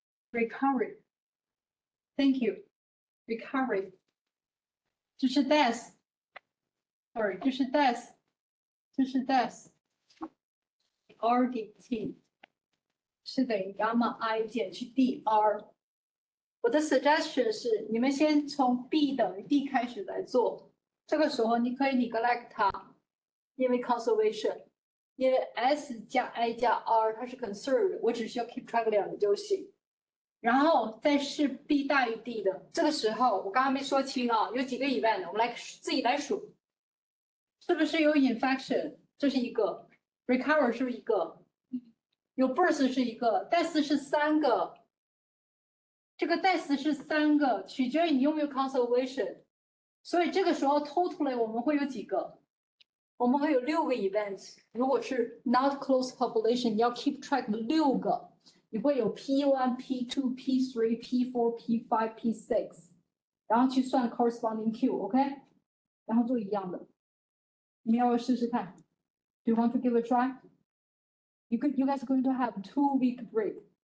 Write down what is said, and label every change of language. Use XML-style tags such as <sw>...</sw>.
<en>recovery， thank you， recovery， 这是 death。Sorry， 这是 death， 这是 death。RDT 是等于 gamma I 减去 DR。</en> <zh>我的 suggestion 是，你们先从 B 等于 D 开始来做。这个时候你可以 neglect 它，因为 conservation， 因为 S 加 I 加 R 它是 conserved， 我只需要</zh> <en>keep track</en> <zh>2个就行。然后再是 B 大于 D 的，这个时候我刚刚没说清啊，有几个 event， 我们来自己来数。是不是有 infection？ 这是一个 ，recover 是一个，有 birth 是一个 ，death 是3个。这个 death 是3个，取决于你有没有 conservation。所以这个时候 totally 我们会有几个？我们会有6个 events。如果是</zh> <en>not close population，</en> <zh>你要 keep track 6个，你会有 P1、P2、P3、P4、P5、P6， 然后去算 corresponding Q，OK？然后做一样的。你们要不要试试看</zh> <en>？Do you want to give a try? You guys are going to have 2-week break.</en>